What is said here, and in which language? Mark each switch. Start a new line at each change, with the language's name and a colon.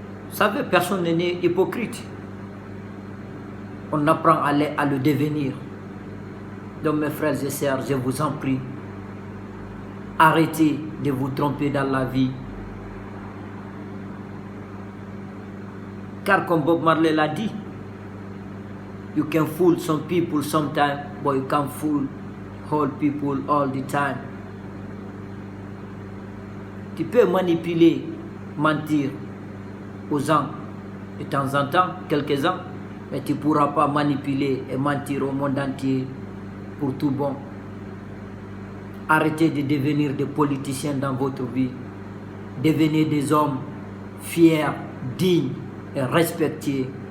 French: Vous savez, personne n'est né hypocrite. On apprend à le devenir. Donc mes frères et sœurs, je vous en prie, arrêtez de vous tromper dans la vie. Car comme Bob Marley l'a dit,
English: you can fool some people sometimes, but you can't fool whole people all the time.
French: Tu peux manipuler, mentir aux gens de temps en temps, quelques-uns, mais tu ne pourras pas manipuler et mentir au monde entier pour tout bon. Arrêtez de devenir des politiciens dans votre vie. Devenez des hommes fiers, dignes et respectés.